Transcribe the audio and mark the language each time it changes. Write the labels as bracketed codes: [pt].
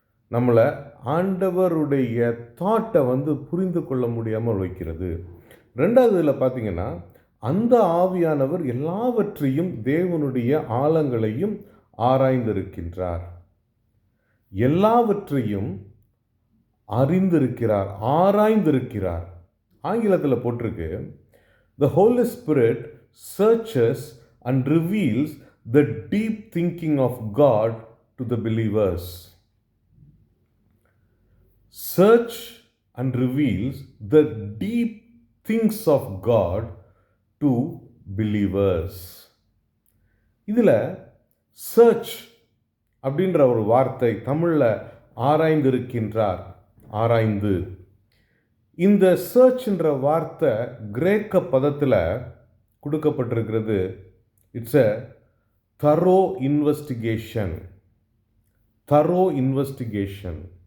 [ta] நம்மளை ஆண்டவருடைய தாட்டை புரிந்து கொள்ள முடியாமல் வைக்கிறது. 2வது இதில் பார்த்தீங்கன்னா, அந்த ஆவியானவர் எல்லாவற்றையும் தேவனுடைய ஆழங்களையும் ஆராய்ந்திருக்கின்றார். எல்லாவற்றையும் அறிந்திருக்கிறார், ஆராய்ந்திருக்கிறார். ஆங்கிலத்தில் போட்டிருக்கு, [en] The Holy Spirit searches and reveals the deep thinking of God to the believers. Search and reveals the deep things of God to believers. [ta] இதில் சர்ச் அப்படின்ற ஒரு வார்த்தை தமிழில் ஆராய்ந்திருக்கின்றார், ஆராய்ந்து. இந்த சர்ச்ன்ற வார்த்தை கிரேக்க பதத்தில் கொடுக்கப்பட்டிருக்கிறது. [en] It's a thorough investigation, thorough investigation.